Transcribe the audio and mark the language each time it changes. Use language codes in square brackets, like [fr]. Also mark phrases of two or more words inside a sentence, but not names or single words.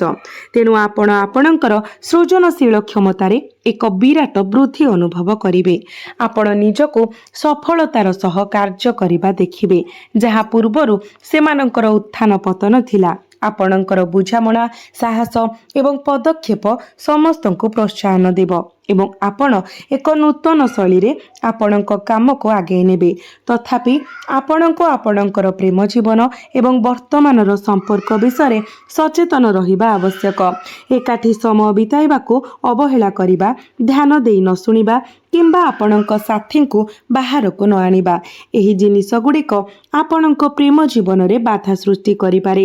[or] ତେଣୁ ଆପଣ ଆପଣଙ୍କର ସୃଜନଶୀଳ କ୍ଷମତାରେ ଏକ ବିରାଟ ବୃଦ୍ଧି ଅନୁଭବ କରିବେ। ଆପଣ ନିଜକୁ ସଫଳତାର ସହ କାର୍ଯ୍ୟ କରିବା ଦେଖିବେ ଯାହା ପୂର୍ବରୁ ସେମାନଙ୍କର ଉତ୍ଥାନ ପତନ ଥିଲା। ଆପଣଙ୍କର ବୁଝାମଣା ସାହସ ଏବଂ ପଦକ୍ଷେପ ସମସ୍ତଙ୍କୁ ପ୍ରୋତ୍ସାହନ ଦେବ। ଏବଂ ଆପଣ ଏକ ନୂତନ ଶୈଳୀରେ ଆପଣଙ୍କ କାମକୁ ଆଗେଇ ନେବେ। ତଥାପି ଆପଣଙ୍କୁ ଆପଣଙ୍କର ପ୍ରେମ ଜୀବନ ଏବଂ ବର୍ତ୍ତମାନର ସମ୍ପର୍କ ବିଷୟରେ ସଚେତନ ରହିବା ଆବଶ୍ୟକ। ଏକାଠି ସମୟ ବିତାଇବାକୁ ଅବହେଳା କରିବା, ଧ୍ୟାନ ଦେଇ ନ ଶୁଣିବା କିମ୍ବା ଆପଣଙ୍କ ସାଥୀଙ୍କୁ ବାହାରକୁ ନ ଆଣିବା, ଏହି ଜିନିଷ ଗୁଡ଼ିକ ଆପଣଙ୍କ ପ୍ରେମ ଜୀବନରେ ବାଧା ସୃଷ୍ଟି କରିପାରେ।